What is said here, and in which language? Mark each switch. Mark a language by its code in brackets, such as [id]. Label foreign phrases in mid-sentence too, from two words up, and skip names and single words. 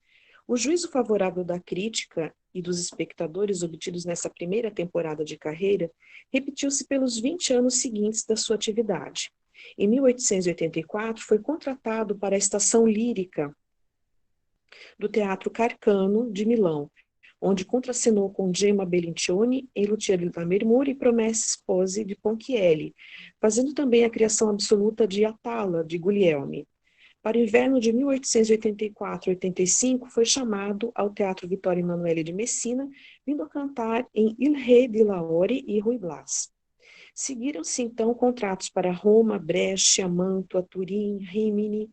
[pt] O juízo favorável da crítica e dos espectadores obtidos nessa primeira temporada de carreira repetiu-se pelos 20 anos seguintes da sua atividade. Em 1884, foi contratado para a estação lírica do Teatro Carcano, de Milão, onde contracenou com Gemma Bellincioni em Lucia di Lammermoor e Promesse Spose de Ponchielli, fazendo também a criação absoluta de Atala, de Guglielmi. Para o inverno de 1884-85, foi chamado ao Teatro Vittorio Emanuele de Messina, vindo a cantar em Il Re di Lahore e Ruy Blas. Seguiram-se, então, contratos para Roma, Brescia, Mantua, Turim, Rimini.